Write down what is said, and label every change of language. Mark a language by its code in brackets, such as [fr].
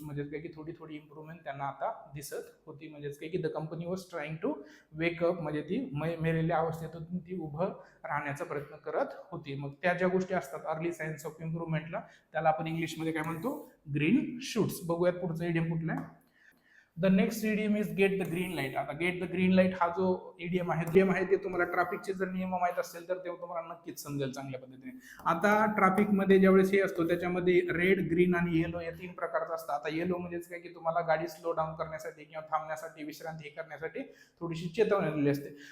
[mr] म्हणजेच काय की थोडी थोडी इम्प्रुव्हमेंट त्यांना आता दिसत होती. म्हणजेच काय की [en] the company was trying to wake up, [mr] म्हणजे ती मेलेल्या अवस्थेतून ती उभं राहण्याचा प्रयत्न करत होती. मग त्या ज्या गोष्टी असतात अर्ली सायन्स ऑफ इम्प्रुव्हमेंटला, त्याला आपण इंग्लिशमध्ये काय म्हणतो, ग्रीन शूट्स. बघूयात पुढचं इडियम कुठलं आहे. [en] The next idiom is get the green light. [mr] आता गेट द ग्रीन लाईट हा जो इडियम आहे ते तुम्हाला ट्रॅफिकचे जर नियम माहित असतील तर ते तुम्हाला नक्कीच समजेल चांगल्या पद्धतीने. आता ट्रॅफिकमध्ये ज्यावेळेस हे असतो त्याच्यामध्ये रेड, ग्रीन आणि येलो या 3 प्रकारचा असतात. आता येलो म्हणजेच काय की तुम्हाला गाडी स्लो डाऊन करण्यासाठी किंवा थांबण्यासाठी, विश्रांती करण्यासाठी थोडीशी चेतवणी दिलेली असते.